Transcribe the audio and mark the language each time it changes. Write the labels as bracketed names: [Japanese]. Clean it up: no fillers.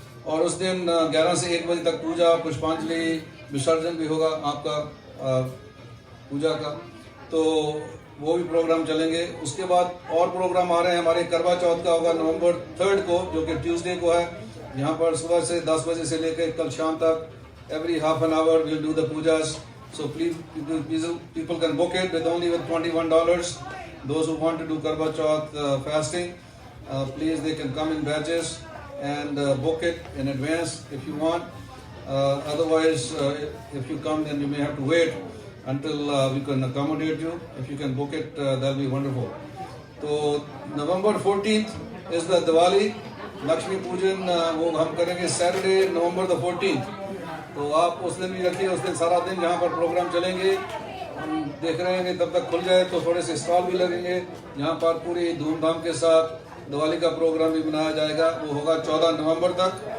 [Hindi] और उस दिन 11 से 1 बजे तक पूजा, पुष्पांजलि, विसर्जन भी होगा आपका पूजा का। तो वो भी प्रोग्राम चलेंगे। उसके बाद और प्रोग्राम आ रहे हैं हमारे। करवा चौथ का होगा नवंबर 3 को, जो कि ट्यूसडे को है। यहाँ पर सुबह से 10 बजे से लेकर कल शाम तक [English] every half an hour we'll do the pujas. So please people can book it with only with $21. Those who want to do Karwa Chauth fasting, please they can come in batches and book it in advance if you want. Otherwise, if you come, then you may have to wait until we can accommodate you. If you can book it, that'll be wonderful. So November 14th is the Diwali. [Hindi] Lakshmi पूजन वो हम करेंगे Saturday November the 14th। तो आप उस दिन भी रखिए। उस दिन सारा दिन यहाँ पर प्रोग्राम चलेंगे। हम देख रहे हैं कि तब तक खुल जाए तो थोड़े से स्टॉल भी लगेंगे यहाँ पर पूरी धूमधाम के साथ। दिवाली का प्रोग्राम भी मनाया जाएगा, वो होगा 14 नवंबर तक।